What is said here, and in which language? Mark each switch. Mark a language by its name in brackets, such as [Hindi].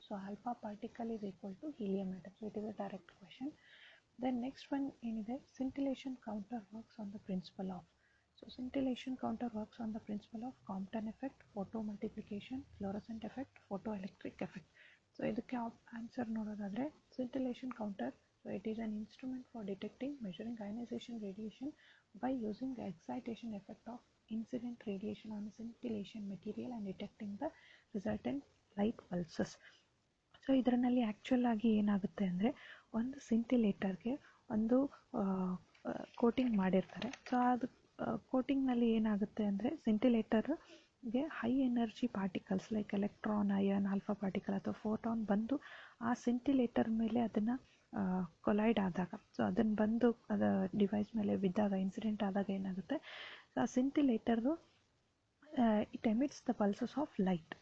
[English] So alpha particle is equal to helium atom. So it is a direct question. Then next one ಏನಿದೆ, scintillation counter works on the principle of. So scintillation counter works on the principle of Compton effect, photo multiplication, fluorescent effect, photo electric effect. [Kannada] So ಇದಕ್ಕೆ answer ನೋಡೋದಾದರೆ [English] Scintillation counter So it is an instrument for detecting, measuring ionization radiation by using the excitation effect of incident radiation on scintillation material and detecting the resultant light pulses. [Kannada] So ಇದರಲ್ಲಿ actual ಆಗಿ ಏನಾಗುತ್ತೆ ಅಂದರೆ ಒಂದು ಸಿಂಟಿಲೇಟರ್ಗೆ ಒಂದು coating ಮಾಡಿರ್ತಾರೆ. So ಅದು ಕೋಟಿಂಗ್ನಲ್ಲಿ ಏನಾಗುತ್ತೆ ಅಂದರೆ ಸಿಂಟಿಲೇಟರ್ಗೆ high energy particles like electron, iron, alpha particle ಅಥವಾ ಫೋಟಾನ್ ಬಂದು ಆ ಸಿಂಟಿಲೇಟರ್ ಮೇಲೆ ಅದನ್ನು ಕೊಲೈಡ್ ಆದಾಗ, ಸೊ ಅದನ್ನು ಬಂದು ಅದು ಡಿವೈಸ್ ಮೇಲೆ ಬಿದ್ದಾಗ, ಇನ್ಸಿಡೆಂಟ್ ಆದಾಗ ಏನಾಗುತ್ತೆ, ಆ ಸಿಂಟಿಲೇಟರು [English] It emits the pulses of light.